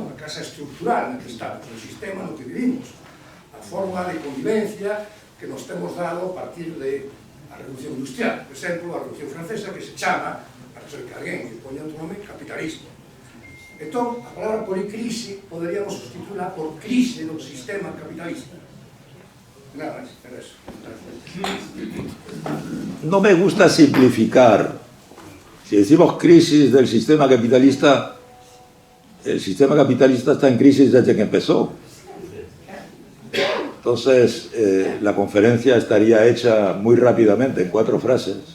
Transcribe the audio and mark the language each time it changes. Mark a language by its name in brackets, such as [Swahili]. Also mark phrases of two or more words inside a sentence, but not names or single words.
[Galician] A casa estructural na que estamos, o sistema no que vivimos, a forma de convivencia que nos temos dado a partir de a Revolución Industrial, por exemplo, a Revolución Francesa, que se chama, para ser que alguén que poña outro nome, capitalismo. Entón, a palabra policrise poderíamos sustituirla por crise do sistema capitalista. Nada máis, [Spanish] era eso. No me gusta simplificar. Si decimos crisis del sistema capitalista, el sistema capitalista está en crisis desde que empezó. Entonces, la conferencia estaría hecha muy rápidamente, en 4 frases.